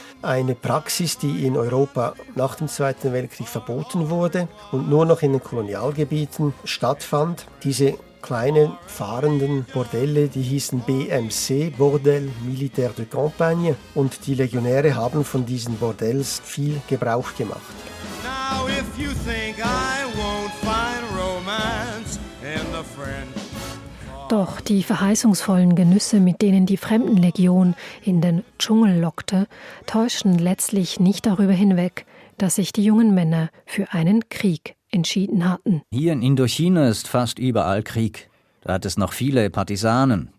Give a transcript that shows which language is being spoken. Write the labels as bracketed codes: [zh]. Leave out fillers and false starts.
[de] Eine Praxis, die in Europa nach dem Zweiten Weltkrieg verboten wurde und nur noch in den Kolonialgebieten stattfand. Diese kleine fahrenden Bordelle, die hießen BMC, Bordel Militaire de Campagne. Und die Legionäre haben von diesen Bordells viel Gebrauch gemacht. [en] Now if you think I won't find romance in the French. [de] Doch die verheißungsvollen Genüsse, mit denen die Fremdenlegion in den Dschungel lockte, täuschten letztlich nicht darüber hinweg, dass sich die jungen Männer für einen Krieg entschieden hatten. Hier in Indochina ist fast überall Krieg. Da hat es noch viele Partisanen.